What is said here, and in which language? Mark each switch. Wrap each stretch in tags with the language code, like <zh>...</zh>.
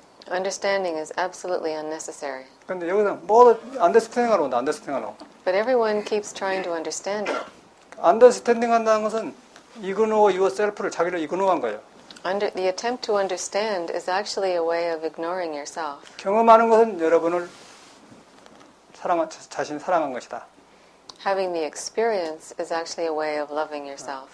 <en>Understanding is absolutely unnecessary.</en> <ko>근데 여기서 뭐 understanding 하러 온다. understanding 하러.</ko> <en>But everyone keeps trying to understand it.</en> <ko>understanding 한다는 것은</ko> <en>ignore yourself</en> <ko>를 자기를 ignore한 거예요.</ko> <en>The attempt to understand is actually a way of ignoring yourself.</en> <ko>경험하는 것은 여러분을 자신 사랑한 것이다.</ko> <en>Having the experience is actually a way of loving yourself.</en>